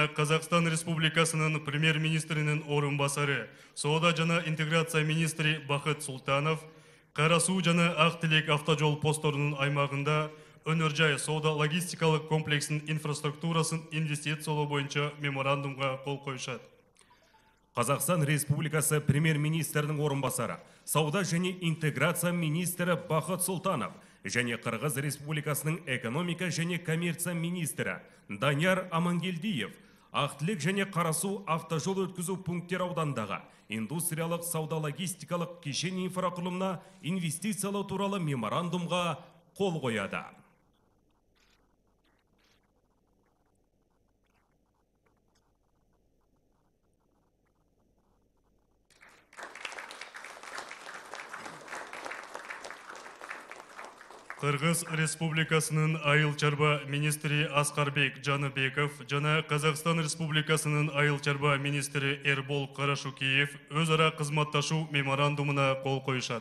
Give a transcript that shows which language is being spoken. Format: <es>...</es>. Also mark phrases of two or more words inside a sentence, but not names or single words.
<ky>Казакстан Республикасынын премьер-министринин орунбасары соода жана интеграция министри Бахыт Султанов Кара суу жана Ак Тилек автожол посторунун аймагында өнөр жай соода логистикалык комплексинин инфраструктурасын инвестициялоо боюнча меморандумга кол коюшат.</ky> <kk>Қазақстан Республикасы премьер-министрінің орынбасары, сауда және интеграция министрі Бахыт Султанов және Қырғыз Республикасының экономика және коммерция министрі Данияр Амангелдиев Ақтілек және Қарасу автожол өткізу пункттер аудандағы индустриялық сауда логистикалық кешен инфрақұрылымына инвестициялау туралы меморандумға қол қояды.</kk> <ky>Кыргыз Республикасынын айыл чарба министри Аскарбек Жаныбеков жана Казакстан Республикасынын айыл чарба министри Эрбол Карашукеев өз ара кызматташуу меморандумуна кол коюшат.</ky>